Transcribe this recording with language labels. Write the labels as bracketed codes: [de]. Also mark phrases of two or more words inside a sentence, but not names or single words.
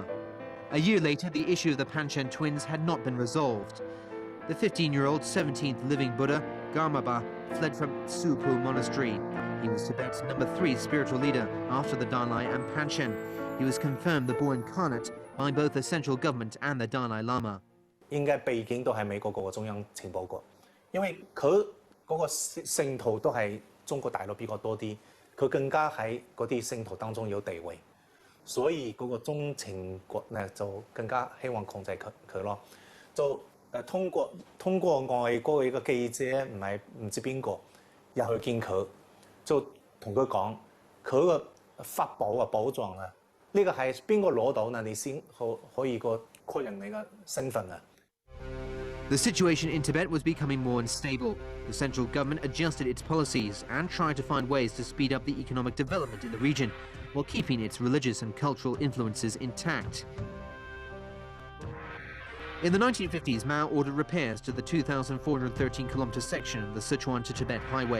[en] A year later, the issue of the Panchen twins had not been resolved. The 15-year-old 17th living Buddha, Garmaba, fled from Supu Monastery. He was Tibet's number 3 spiritual leader after the Dalai and Panchen. He was confirmed the boy incarnate by both the central government and the Dalai Lama. [yue] 應該背景都係美國嗰個中央情報局，因為佢嗰個聖徒都係中國大陸比較多啲，佢更加喺嗰啲聖徒當中有地位，所以嗰個中情局咧就更加希望控制佢咯，就通過外國嘅一個記者唔知邊個入去見佢。就同佢講，佢個法寶啊、寶藏啊，呢個係邊個攞到呢？你先可以個確認你嘅身份啊。 [en] The situation in Tibet was becoming more unstable. The central government adjusted its policies and tried to find ways to speed up the economic development in the region, while keeping its religious and cultural influences intact. In the 1950s, Mao ordered repairs to the 2,413-kilometer section of the Sichuan to Tibet highway.